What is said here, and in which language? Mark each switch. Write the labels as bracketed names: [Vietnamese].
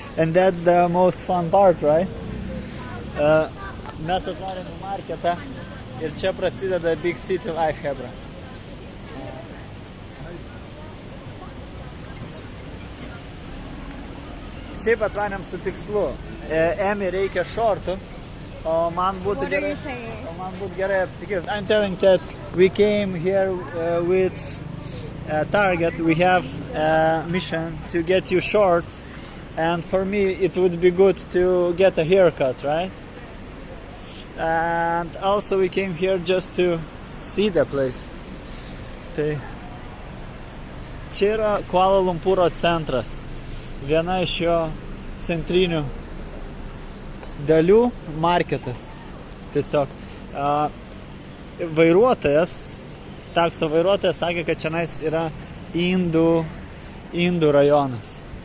[English] And that's the most fun part, right? [Lithuanian] Mes atvarėm į marketą ir čia prasideda Big City Life, hebra. Šiaip atvarėm su tikslu. Emmy reikia šortų, o man būtų [English] What are [Lithuanian] gerai, [English] you saying? [Lithuanian] gerai apsikirti. [English] I'm telling that we came here with Target. We have a mission to get you shorts, and for me it would be good to get a haircut, right? And also we came here just to see the place. [Lithuanian] Tai čia yra Kuala Lumpūro centras. Viena iš jo centrinių dalių marketas. Tiesiog vairuotojas, takso vairuotojas sakė, kad čionais yra indų rajonas.